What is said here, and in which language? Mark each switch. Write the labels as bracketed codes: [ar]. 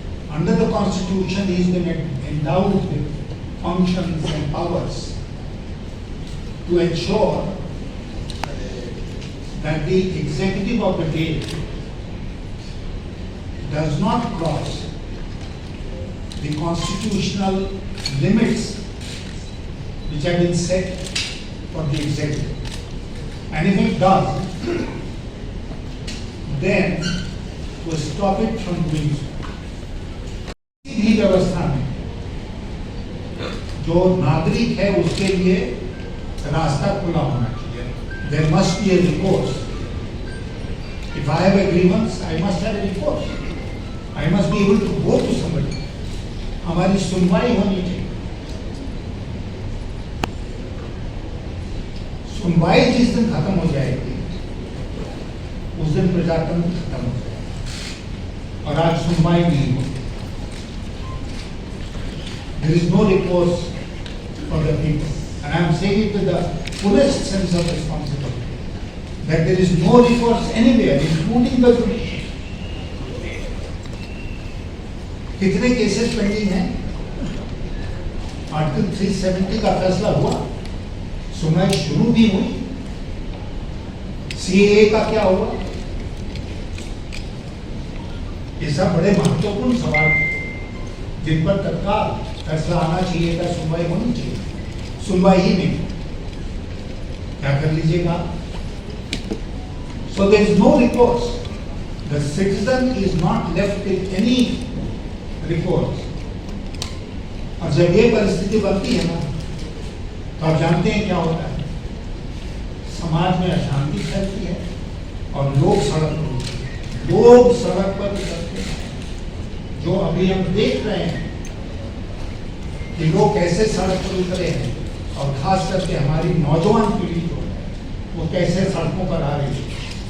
[en] Under the constitution, he has been endowed with functions and powers to ensure that the executive of the day does not cross the constitutional limits which have been set for the executive. And if it does, then to stop it from doing so. [hi] इसी व्यवस्था में जो नागरिक है उसके लिए रास्ता खुला होना चाहिए. [en] There must be a recourse. If I have a grievance, I must have a recourse. I must be able to go to somebody. [hi] हमारी सुनवाई होनी चाहिए. सुनवाई जिस दिन खत्म हो जाएगी उस दिन प्रजातंत्र खत्म हो जाएगा. और आज सुनवाई नहीं होती. [en] There is no recourse for the people. And I am saying it with the fullest sense of responsibility. That there is no recourse anywhere, including the judiciary. [hi] कितने केसेस पेंडिंग हैं? आर्टिकल 370 का फैसला हुआ, सुनवाई शुरू भी हुई. सीएए का क्या हुआ? ये सब बड़े महत्वपूर्ण सवाल जिन पर तत्काल फैसला आना चाहिए था, सुनवाई होनी चाहिए. सुनवाई ही नहीं. क्या कर लीजिएगा? [en] So there is no recourse. The citizen is not left with any recourse. [hi] और जब ये परिस्थिति बनती है ना, तो आप जानते हैं क्या होता है. समाज में अशांति फैलती है और लोग सड़क पर उतरते हैं. लोग सड़क पर उतरते हैं. जो अभी हम देख रहे हैं कि लोग कैसे सड़क पर उतरे हैं, और खास करके हमारी नौजवान पीढ़ी जो है वो कैसे सड़कों पर आ रही है.